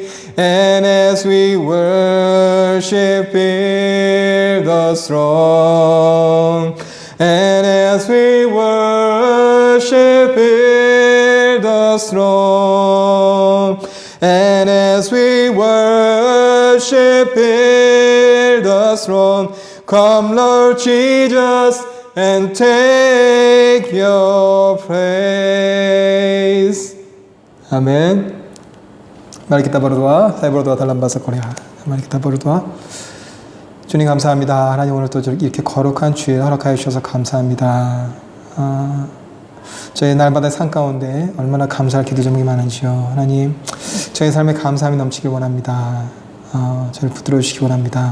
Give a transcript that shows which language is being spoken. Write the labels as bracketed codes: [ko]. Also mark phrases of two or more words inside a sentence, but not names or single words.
[en] And as we worship in the throne, and as we worship in the throne, and as we worship in the throne, come Lord Jesus and take your praise. [id] Amin. Mari kita berdoa. Saya berdoa dalam bahasa Korea. Mari kita berdoa. [ko] 주님 감사합니다. 하나님 오늘 또 이렇게 거룩한 주일 허락하여 주셔서 감사합니다. 저희 날마다 삶 가운데 얼마나 감사할 기도 제목이 많은지요. 하나님, 저희 삶에 감사함이 넘치길 원합니다. 저를 붙들어 주시기 원합니다.